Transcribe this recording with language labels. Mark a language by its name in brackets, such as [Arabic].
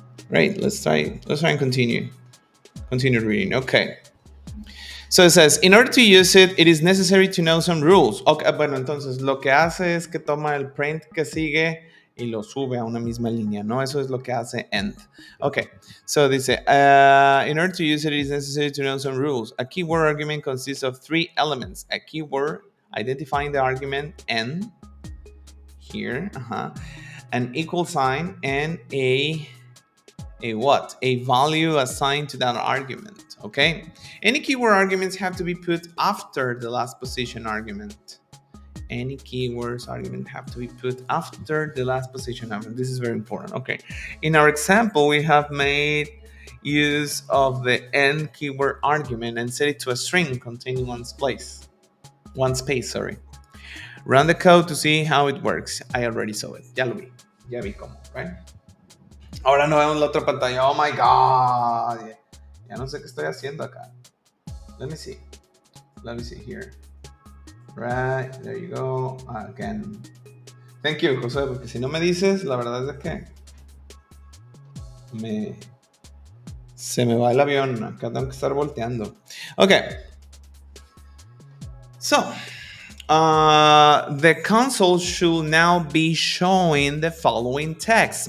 [English] Let's try and continue reading. Okay. So it says, in order to use it, it is necessary to know some rules. [Spanish] Okay, bueno, entonces lo que hace es que toma el print que sigue y lo sube a una misma línea, ¿no? Eso es lo que hace end. [English] Okay, so dice, in order to use it, it is necessary to know some rules. A keyword argument consists of 3 elements. A keyword, identifying the argument, n, here, an equal sign, and a what? A value assigned to that argument, okay? Any keyword arguments have to be put after the last position argument. Any keywords argument have to be put after the last position argument. This is very important, okay? In our example, we have made use of the end keyword argument and set it to a string containing one space, sorry. Run the code to see how it works. I already saw it. [Spanish] Ya vi cómo, [English] right? [Spanish] Ahora no vemos la otra pantalla. [English] Oh my God. [Spanish] Ya no sé qué estoy haciendo acá. [English] Let me see here. Right, there you go. Again. Thank you, José, [Spanish] porque si no me dices, la verdad es que se me va el avión. Acá tengo que estar volteando. [English] Okay. So, the console should now be showing the following text.